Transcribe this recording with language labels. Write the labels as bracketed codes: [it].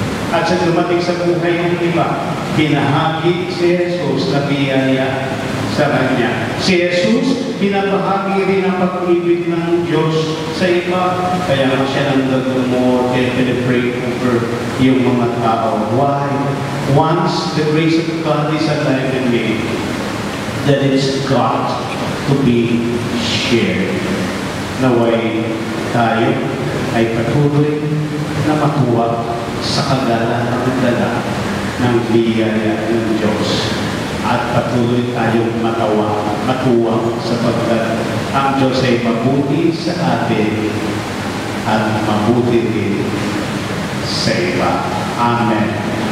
[tl] At sa dumating sa buhay ng iba, binahagi si Jesus na biyaya sa Kanya. Si Jesus, binabahagi rin ang pag-ibig ng Diyos sa iba. Kaya siya nang [en] more and pray over [tl] yung mga tao. [en] Why? Once the grace of God is alive in me, that it's got to be shared. [tl] Naway tayo ay patuloy na matuwa sa kagalahan ng dala ng biyaya ng Diyos. At patuloy tayong matuwa sapagkat ang Diyos ay mabuti sa atin at mabuti din sa iba. Amen.